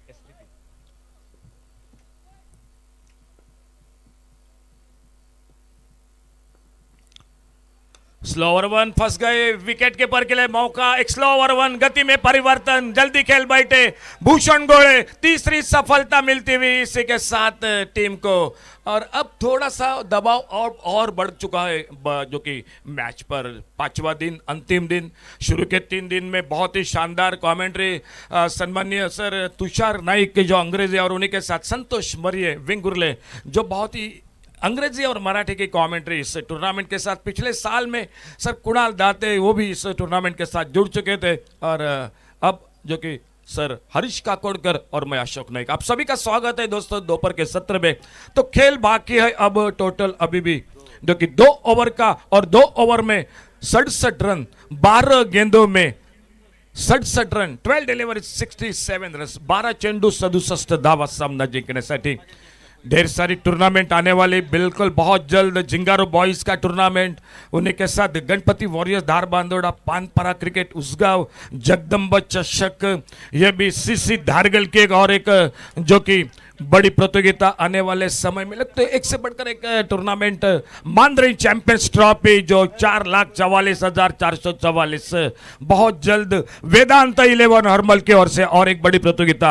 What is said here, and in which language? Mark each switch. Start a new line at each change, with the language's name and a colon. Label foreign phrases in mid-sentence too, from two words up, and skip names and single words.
English: slow over
Hindi: 1 फंस गए,
English: wicket keeper
Hindi: के लिए मौका, एक
English: slow over
Hindi: 1, गति में परिवर्तन, जल्दी खेल बैठे भूषण गोड़े, तीसरी सफलता मिलती हुई इसी के साथ टीम को। और अब थोड़ा सा दबाव और बढ़ चुका है जो कि मैच पर 5वां दिन, अंतिम दिन। शुरू के 3 दिन में बहुत ही शानदार कमेंट्री सम्माननीय सर तुषार नाइक के जो अंग्रेजी और उन्हीं के साथ संतोष मरिये विंगुरले, जो बहुत ही अंग्रेजी और मराठी की कमेंट्री इस टूर्नामेंट के साथ पिछले साल में सर कुणाल दाते वो भी इस टूर्नामेंट के साथ जुड़ चुके थे। और अब जो कि सर हरीश काकोड़कर और मैं अशोक नाइक, आप सभी का स्वागत है दोस्तों दोपहर के सत्र में। तो खेल बाकी है अब टोटल अभी भी, जो कि 2 ओवर का, और 2 ओवर में 67 रन 12 गेंदों में 67 रन, 12 डिलिव्हरी 67 रन,
Marathi: 12 चेंडू 67 धावा सामना जिंकण्यासाठी।
Hindi: ढेर सारी टूर्नामेंट आने वाली, बिल्कुल बहुत जल्द जिंगारो बॉयज का टूर्नामेंट, उन्हीं के साथ गणपति वॉरियर्स धार बांदोड़ा, पानपरा क्रिकेट उसगांव, जगदम्ब चषक, ये भी सीसी धारगल की एक और एक जो कि बड़ी प्रतियोगिता आने वाले समय में लगते एक से बढ़कर एक टूर्नामेंट, मांद्री चैंपियंस ट्रॉफी जो 4,44,444, बहुत जल्द वेदांत 11 हरमल की ओर से और एक बड़ी प्रतियोगिता।